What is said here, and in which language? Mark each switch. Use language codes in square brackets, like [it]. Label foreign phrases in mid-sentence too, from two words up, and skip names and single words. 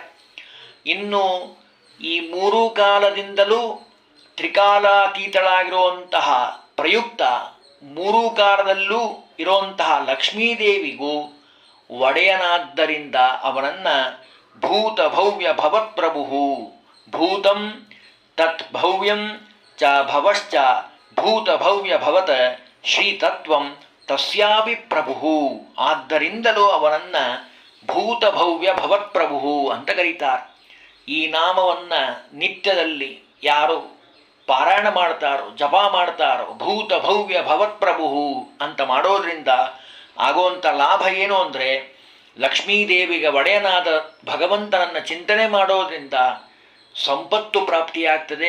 [kn] ಇನ್ನು ಈ ಮೂರೂ ಕಾಲದಿಂದಲೂ ತ್ರಿಕಾಲಾತೀತಳಾಗಿರುವಂತಹ ಪ್ರಯುಕ್ತ ಮೂರೂ ಕಾಲದಲ್ಲೂ ಇರುವಂತಹ ಲಕ್ಷ್ಮೀದೇವಿಗೂ ಒಡೆಯನಾದ್ದರಿಂದ ಅವನನ್ನು ಭೂತ ಭವ್ಯ ಭವತ್ಪ್ರಭು, [sa] ಭೂತಂ ತತ್ ಭವ್ಯಂ ಚ ಭವಶ್ಚ ಭೂತ ಭವ್ಯ ಭವತ ಶ್ರೀತತ್ವಂ ತಸ್ಯಾಪಿ ಪ್ರಭು, [kn] ಆದ್ದರಿಂದಲೂ ಅವನನ್ನು ಭೂತ ಭವ್ಯ ಭವತ್ಪ್ರಭು ಅಂತ ಕರೀತಾರೆ. ಈ ನಾಮವನ್ನು ನಿತ್ಯದಲ್ಲಿ ಯಾರು ಪಾರಾಯಣ ಮಾಡ್ತಾರೋ, ಜಪ ಮಾಡ್ತಾರೋ, ಭೂತ ಭವ್ಯ ಭವತ್ಪ್ರಭು ಅಂತ ಮಾಡೋದ್ರಿಂದ ಆಗುವಂಥ ಲಾಭ ಏನು ಅಂದರೆ, ಲಕ್ಷ್ಮೀದೇವಿಗೆ ಒಡೆಯನಾದ ಭಗವಂತನನ್ನು ಚಿಂತನೆ ಮಾಡೋದ್ರಿಂದ ಸಂಪತ್ತು ಪ್ರಾಪ್ತಿಯಾಗ್ತದೆ.